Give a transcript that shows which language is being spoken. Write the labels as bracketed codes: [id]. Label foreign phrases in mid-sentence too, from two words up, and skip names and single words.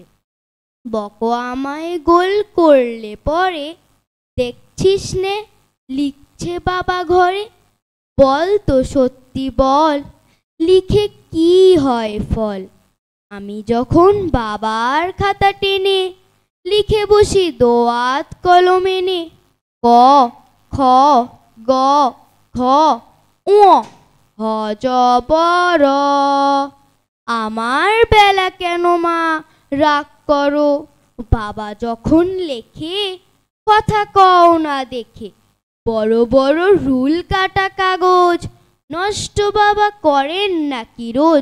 [bn] বকো আমায় গোল করলে পরে, দেখছিস নে লিখছে বাবা ঘরে। বল তো সত্যি বল, লিখে কি হয় ফল। আমি যখন বাবার খাতা টেনে লিখে বসি দোয়াত কলমে নে। ক খ গ ঘ উ হ য ব র। আমার বেলা কেন মা রাগ করো, বাবা যখন লেখে কথা কও না দেখে। বড় বড় রুল কাটা কাগজ নষ্ট বাবা করেন নাকি রোজ।